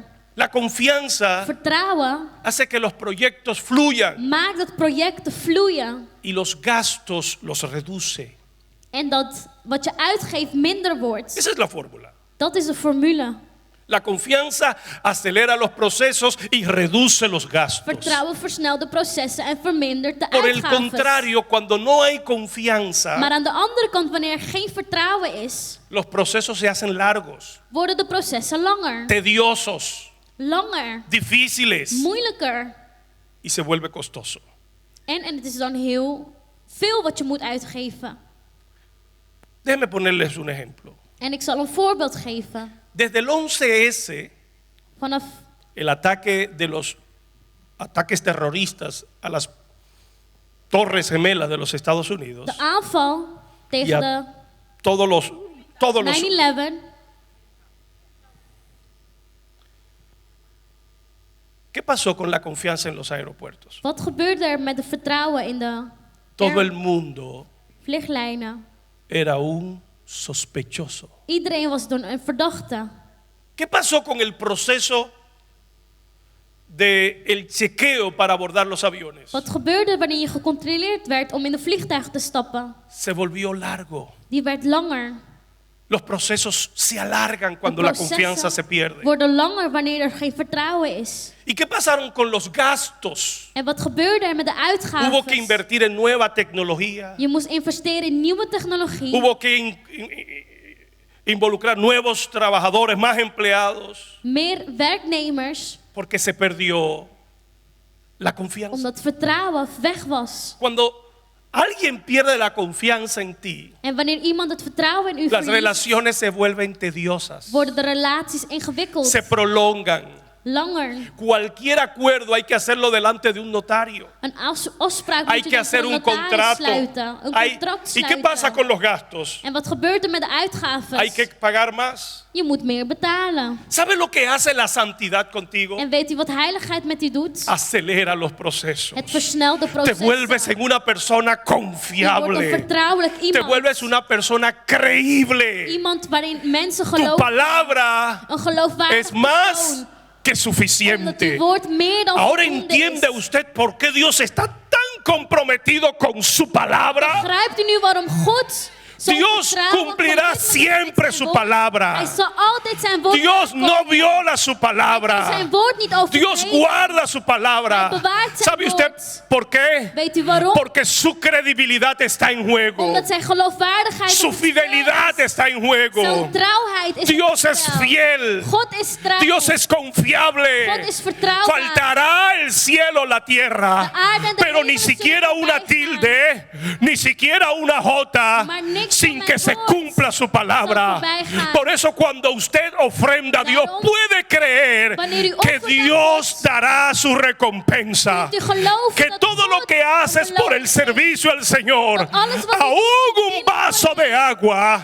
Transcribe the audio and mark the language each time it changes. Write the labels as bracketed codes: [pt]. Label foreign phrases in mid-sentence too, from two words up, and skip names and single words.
[es] La confianza [nl] Vertrouwen [es] hace que los proyectos fluyan [nl] maakt dat projecten vloeien. [es] y los gastos los reduce. [nl] En dat wat je uitgeeft minder wordt. [es] Esa es la fórmula. [nl] Dat is de formule. [es] La confianza acelera los procesos y reduce los gastos. [nl] Vertrouwen versnelt de processen en vermindert de [es] Por el [nl] uitgaven. [es] contrario, cuando no hay confianza, [nl] Maar aan de andere kant, wanneer er geen vertrouwen is, [es] los procesos se hacen largos, [nl] worden de processen langer. [es] tediosos, [nl] Langer. [es] difíciles [nl] Moeilijker. [es] y se vuelve costoso. [nl] En het is dan heel veel wat je moet uitgeven. [es] Déjenme ponerles un ejemplo. [nl] En ik zal een voorbeeld geven. [es] Desde el 11S, [nl] Vanaf [es] el ataque de los ataques terroristas a las Torres Gemelas de los Estados Unidos, [nl] de aanval tegen Ja. de [es] todos los [nl] 9/11. [es] ¿qué pasó con la confianza en los aeropuertos? [nl] Wat gebeurde er met de vertrouwen in de [es] Todo el mundo [nl] vlieglijnen? [es] era un sospechoso. [nl] Iedereen was door een verdachte. [es] ¿Qué pasó con el proceso de el chequeo para abordar los aviones? [nl] Wat gebeurde wanneer je gecontroleerd werd om in de vliegtuig te stappen? [es] Se volvió largo. [nl] Die werd langer. [es] Los procesos se alargan [nl] De [es] cuando la [nl] processen [es] confianza se pierde. [nl] worden langer wanneer er geen vertrouwen is. [es] ¿Y qué pasaron con los gastos? [nl] En wat gebeurde er met de [es] Hubo que [nl] uitgaven? [es] invertir en nueva tecnología. [nl] Je moest investeren in nieuwe technologie. [es] Hubo que involucrar nuevos trabajadores, más empleados, [nl] Meer werknemers, [es] porque se perdió la confianza. [nl] omdat vertrouwen weg was. [es] Cuando alguien pierde la confianza en ti, [nl] En wanneer iemand het vertrouwen in u [es] las [nl] verliest, [es] relaciones se vuelven tediosas, [nl] worden de relaties ingewikkeld. [es] se prolongan. [nl] Langer. [es] Cualquier acuerdo hay que hacerlo delante de un notario. [nl] Een afspraak [es] Hay [nl] moet je [es] que [nl] dan [es] hacer [nl] voor [es] un [nl] een notaris [es] contrato. [nl] sluiten. Een [es] Hay- [nl] contract [es] ¿Y [nl] sluiten. [es] qué pasa con los gastos? [nl] En wat gebeurt er met de uitgaven? [es] Hay que pagar más. [nl] Je moet meer betalen. [es] ¿Sabe lo que hace la santidad contigo? [nl] En weet u wat heiligheid met u doet? [es] Acelera los procesos. [nl] Het versnelt de [es] Te [nl] processen. [es] vuelves en una persona [nl] Je wordt een [es] confiable. [nl] vertrouwelijk [es] Te [nl] iemand. [es] vuelves una persona creíble. [nl] Iemand waarin mensen [es] Tu [nl] geloven. [es] palabra [nl] Een geloofwaardig [es] es más [nl] persoon. [es] que [nl] Omdat [es] suficiente. [nl] uw woord meer dan [es] Ahora [nl] voldoende [es] entiende [nl] is. [es] usted por qué Dios está tan comprometido con su palabra. [nl] Begrijpt u nu waarom God zo [es] Dios [nl] vertrouwen [es] cumplirá [nl] commitment heeft [es] siempre [nl] met [es] su [nl] zijn woord? [es] palabra. [nl] Hij zal altijd zijn woord [es] Dios no [nl] nakomen. [es] viola su [nl] Hij [es] palabra. [nl] zijn woord niet [es] Dios [nl] overtreden. [es] guarda su palabra. [nl] Hij bewaart zijn [es] ¿Sabe usted [nl] woord. [es] por qué? [nl] Weet u waarom? [es] Porque su credibilidad está en juego. [nl] Omdat zijn geloofwaardigheid [es] Su [nl] op het spel [es] fidelidad [nl] is. [es] está en juego. [nl] Zijn trouwheid is [es] Dios [nl] op het [es] es [nl] spel. [es] fiel. [nl] God is trouw. [es] Dios es confiable. [nl] God is vertrouwbaar. [es] Faltará el cielo, la tierra, [nl] De aarde en de [es] pero ni [nl] hemel [es] siquiera [nl] zullen [es] una [nl] voorbij [es] tilde, ni siquiera una jota, [nl] Maar niks [es] sin [nl] van [es] que [nl] mijn [es] se [nl] woord [es] cumpla su palabra. [nl] zal voorbij gaan. [es] Por eso cuando usted ofrenda, Dios [nl] Daarom, [es] puede creer [nl] wanneer u [es] que [nl] offert aan [es] Dios [nl] God, [es] dará su recompensa. [nl] kunt u geloven [es] Que [nl] dat [es] todo lo [nl] God [es] que haces por el [nl] beloont. [es] servicio al Señor, [nl] Dat alles wat u [es] aún [nl] doet [es] un vaso de agua,